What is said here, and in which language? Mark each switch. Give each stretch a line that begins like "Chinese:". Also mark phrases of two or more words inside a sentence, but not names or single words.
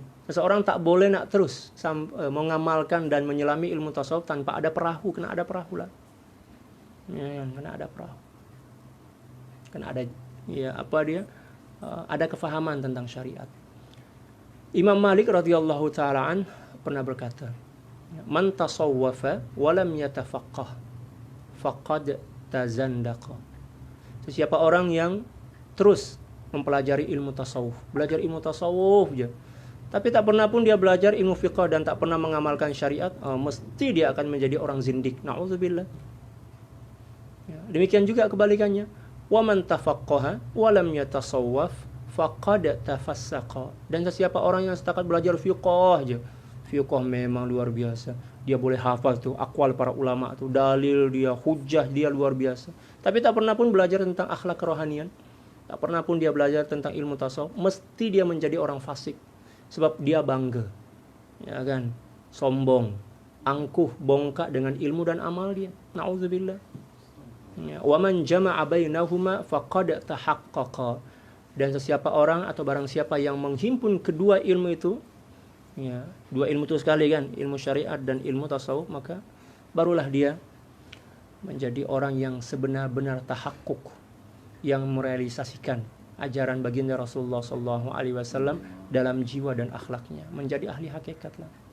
Malay: Seseorang tak boleh nak terus mengamalkan dan menyelami ilmu tasawuf tanpa ada perahu. Kena ada perahu lah. Ya, kena ada perahu. Kena ada, ya apa dia? Ada kefahaman tentang syariat. Imam Malik
Arabic: رضي الله تعالى عن
Malay: pernah berkata,
Arabic: "من تصوف ولم يتفقه فقد تزندق."
Malay: Siapa orang yang terus mempelajari ilmu tasawuf, belajar ilmu tasawuf aja, tapi tak pernah pun dia belajar ilmu fiqh dan tak pernah mengamalkan syariat, mesti dia akan menjadi orang zindik. Na'udzubillah. Ya, demikian juga kebalikannya.
Arabic: ومن تفقه ولم يتصوف فقد تفسق.
Malay: Dan sesiapa orang yang setakat belajar fiqh aja, fiqh memang luar biasa. Dia boleh hafal tuh aqwal para ulama tuh, dalil dia, hujjah dia luar biasa. Tapi tak pernah pun belajar tentang akhlak kerohanian. Tak pernah pun dia belajar tentang ilmu tasawuf, mesti dia menjadi orang fasik. Sebab dia bangga. Ya kan? Sombong, angkuh, bongkak dengan ilmu dan amal dia. Na'udzubillah.
Arabic: Ya, ومن جمع بينهما فقد تحقق.
Malay: Dan sesiapa orang atau barang siapa yang menghimpun kedua ilmu itu, ya, dua ilmu itu sekali kan, ilmu syariat dan ilmu tasawuf, maka barulah dia menjadi orang yang sebenar-benar tahakkuk, yang merealisasikan ajaran baginda Rasulullah SAW dalam jiwa dan akhlaknya, menjadi ahli hakikat lah.